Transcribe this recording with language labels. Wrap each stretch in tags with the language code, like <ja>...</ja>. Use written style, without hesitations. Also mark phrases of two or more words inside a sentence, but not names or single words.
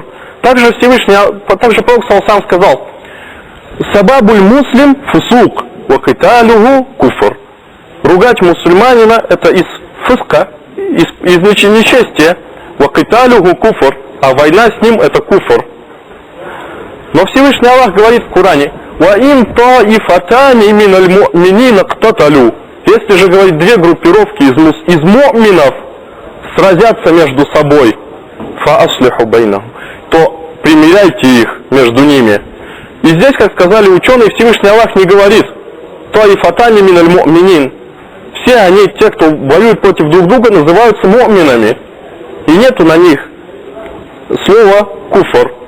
<ru>Также пророк саллаллаху сказал,</ru> <ar>«سباب المسلم فسوق، وقتاله كفر».</ar> <ru>Ругать мусульманина – это из фыска, из нечестия,</ru> <ar>وقتاله كفر,</ar> <ru>а война с ним – это куфр. Но Всевышний Аллах говорит в Коране,</ru> <ar>«وإن طائفتان من المؤمنين اقتتلوا».</ar> <ru>Если же, говорит, две группировки из му'минов сразятся между собой,</ru> <ar>فأصلحوا بينهم,</ar> <ru>то примиряйте их между ними. И здесь, как сказали ученые, Всевышний Аллах не говорит</ru> <ar>طائفتان من المؤمنين.</ar> <ru>Все они, те, кто воюет против друг друга, называются му'минами. И нету на них слова куфр.</ru>